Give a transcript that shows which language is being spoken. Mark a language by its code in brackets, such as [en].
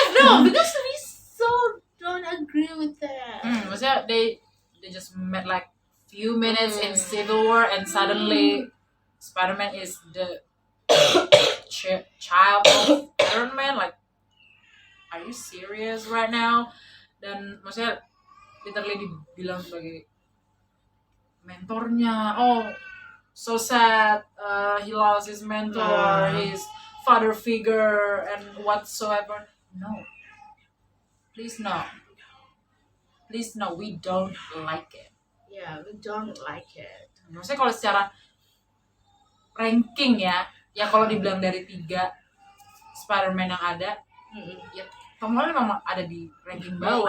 [en] no because we so don't agree with that. Maksudnya they just met like few minutes in Civil War and suddenly Spider-Man is the child of Iron Man. Like, are you serious right now? [id] Dan maksudnya literally dibilang sebagai mentornya. [en] Oh, so sad. He lost his mentor, his father figure, and whatsoever. No. Please no. Please no. We don't like it. Yeah, we don't like it. [id] Maksudnya kalau secara ranking ya kalau dibilang dari 3 Spider-Man yang ada, ya Tom Holland memang ada di ranking bawah.